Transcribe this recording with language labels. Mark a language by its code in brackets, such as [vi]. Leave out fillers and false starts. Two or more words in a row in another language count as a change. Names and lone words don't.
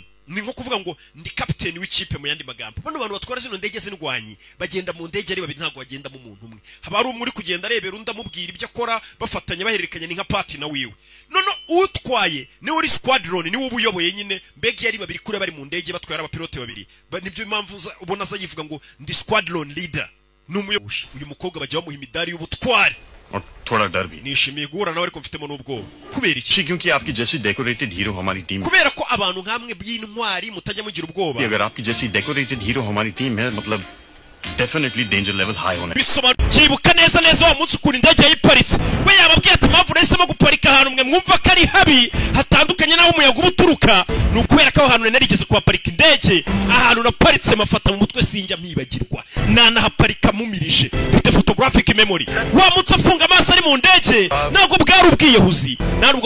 [rw] ni nko kuvuga ngo ndi captain w'ikipe mu yandi magambo bano bantu batwara zino ndege z'indwanyi bagenda mu ndege ari babiri ntago bagenda mu muntu umwe haba ari umwe uri kugenda arebera undi amubwira ibyo akora bafatanya bahererekanya ni nka partner wiwe none utwaye ni uri squadron ni wo ubuyoboye nyine mbega yari babiri kure bari mu ndege batwara abapilote babiri nibyo impamvu ubona za yivuga ngo ndi [en] squadron leader [rw] n'umuyobozi uyu mukobwa bajya bamuha imidari y'ubutware [hi] और थोड़ा डर भी [rw] nishimiye guhura nawe ariko mfitemo n'ubwoba kubera iki [hi] क्योंकि आपकी जैसी [en] decorated hero [hi] हमारी टीम [rw] kubera ko abantu nkamwe b'intwari mutajya mugira ubwoba [hi] अगर आपकी जैसी [en] decorated hero [hi] हमारी टीम है मतलब [en] definitely danger level high [hi] होना [rw] yibuka neza wa munsi ukuri indege yayiparitse we yababwiye ati mpamvu nahisemo guparika ahantu mwe mwumva ko ari habi hatandukanye n'aho umuyaga uba uturuka ni ukubera ko aho hantu narigeze kuhaparika indege ahantu naparitse mafata mu mutwe sinjya mpibagirwa nanahaparika mumirije mfite [en] photographic memory [rw] wa munsi afunga amaso ari mu ndege ntabwo bwari ubwiyahuzi ntabwo